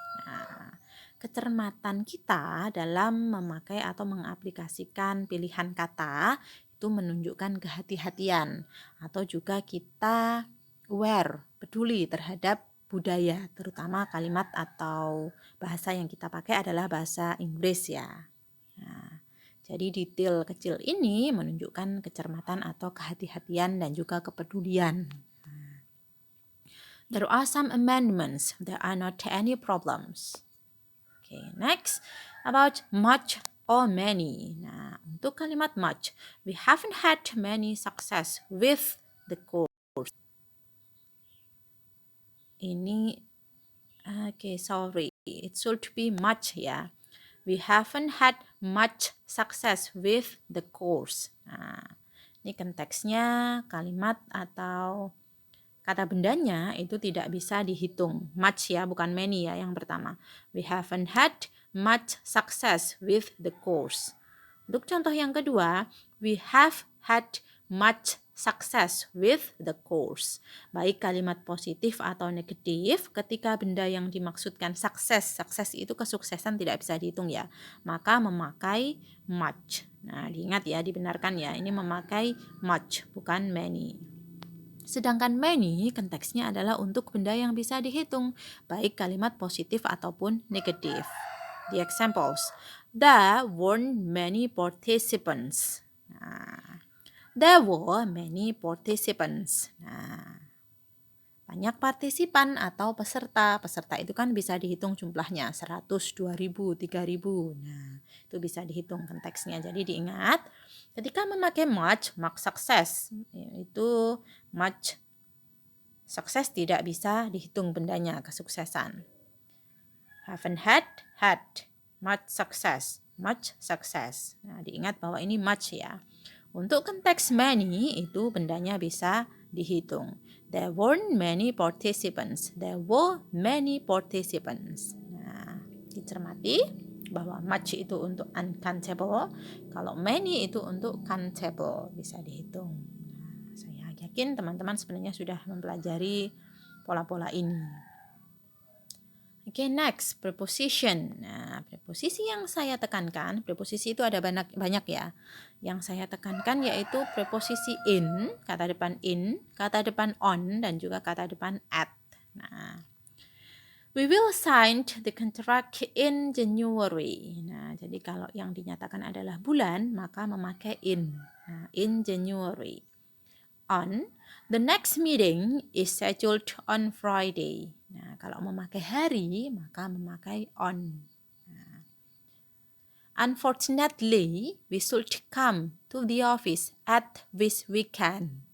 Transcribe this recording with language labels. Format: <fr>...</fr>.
<id>Nah, kecermatan kita dalam memakai atau mengaplikasikan pilihan kata itu menunjukkan kehati-hatian atau juga kita aware, peduli terhadap budaya, terutama kalimat atau bahasa yang kita pakai adalah bahasa Inggris ya. Nah, jadi detail kecil ini menunjukkan kecermatan atau kehati-hatian dan juga kepedulian.</id> <en>There are some amendments. There are not any problems. Okay, next about much or many.</en> <id>Nah, untuk kalimat</id> <en>much, we haven't had many success with the course. Ini, sorry, it should be much ya. We haven't had much success with the course.</en> <id>Nah, ini konteksnya kalimat atau kata bendanya itu tidak bisa dihitung. Much ya, bukan many ya yang pertama.</id> <en>We haven't had much success with the course.</en> <id>Untuk contoh yang kedua,</id> <en>we have had much success with the course.</en> <id>Baik kalimat positif atau negatif, ketika benda yang dimaksudkan sukses itu kesuksesan tidak bisa dihitung ya. Maka memakai much. Nah, diingat ya, dibenarkan ya. Ini memakai much, bukan many. Sedangkan many konteksnya adalah untuk benda yang bisa dihitung, baik kalimat positif ataupun negatif.</id> <en>The examples. There weren't many participants.</en> <id>Nah,</id> <en>there were many participants.</en> <id>Nah, banyak partisipan atau peserta. Peserta itu kan bisa dihitung jumlahnya 100, 2000, 3000. Nah, itu bisa dihitung konteksnya. Jadi diingat, ketika memakai much, mark success. Itu much sukses tidak bisa dihitung bendanya, kesuksesan.</id> <en>Haven't had, much success.</en> <id>Nah, diingat bahwa ini much ya. Untuk konteks many itu bendanya bisa dihitung.</id> <en>There weren't many participants. There were many participants.</en> <id>Nah, dicermati bahwa much itu untuk uncountable, kalau many itu untuk countable, bisa dihitung. Nah, saya yakin teman-teman sebenarnya sudah mempelajari pola-pola ini. Oke, next, preposition. Nah, preposisi yang saya tekankan, preposisi itu ada banyak ya. Yang saya tekankan yaitu preposisi in, kata depan in, kata depan on, dan juga kata depan at.</id> <en>Nah, we will sign the contract in January.</en> <id>Nah, jadi kalau yang dinyatakan adalah bulan, maka memakai in. Nah, in January. On.</id> <en>The next meeting is scheduled on Friday.</en> <id>Nah, kalau memakai hari, maka memakai on.</id> <en>Nah, unfortunately, we should come to the office at this weekend.</en>